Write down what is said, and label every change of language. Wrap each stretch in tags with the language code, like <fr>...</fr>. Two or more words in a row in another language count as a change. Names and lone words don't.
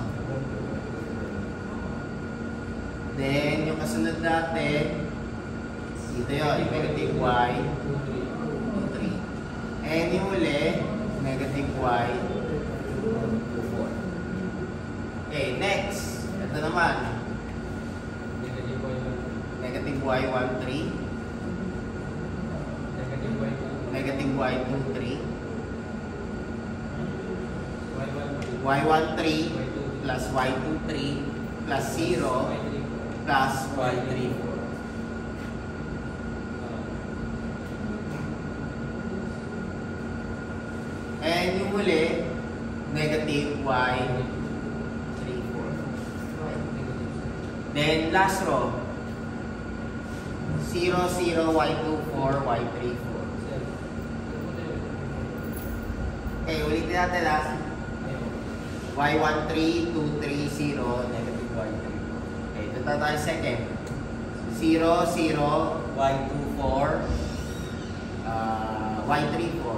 <tl>Then, yung kasunod natin, dito yun,</tl> <en>negative y,</en> <tl>2, 3. And yung uli,</tl> <en>negative y,</en> <tl>2, 4.</tl> <en>naman? Negative y13, negative y23, y13 plus y23 plus 0 plus y34.</en> <tl>And yung huli, negative y34.</tl> <en>Then last row, 0, 0, y24, y34.</en> <tl>Okay, ulitin natin last.</tl> <en>y13, 2, 3, 0, negative y34.</en> <tl>Okay, ito tayo second. 0, 0, y24, y34.</tl>